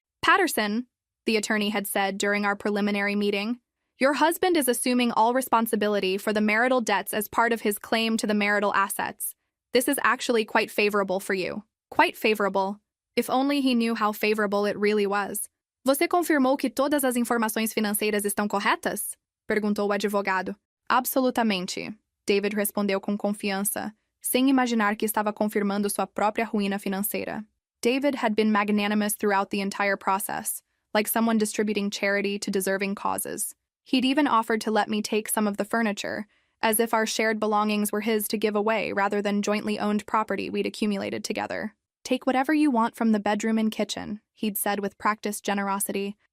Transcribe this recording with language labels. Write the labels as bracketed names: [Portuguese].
[English] Patterson, the attorney had said during our preliminary meeting, your husband is assuming all responsibility for the marital debts as part of his claim to the marital assets. This is actually quite favorable for you. Quite favorable. If only he knew how favorable it really was. [Portuguese] Você confirmou que todas as informações financeiras estão corretas? Perguntou o advogado. Absolutamente, David respondeu com confiança, sem imaginar que estava confirmando sua própria ruína financeira. [English] David had been magnanimous throughout the entire process, like someone distributing charity to deserving causes. He'd even offered to let me take some of the furniture, as if our shared belongings were his to give away rather than jointly owned property we'd accumulated together. "Take whatever you want from the bedroom and kitchen," he'd said with practiced generosity.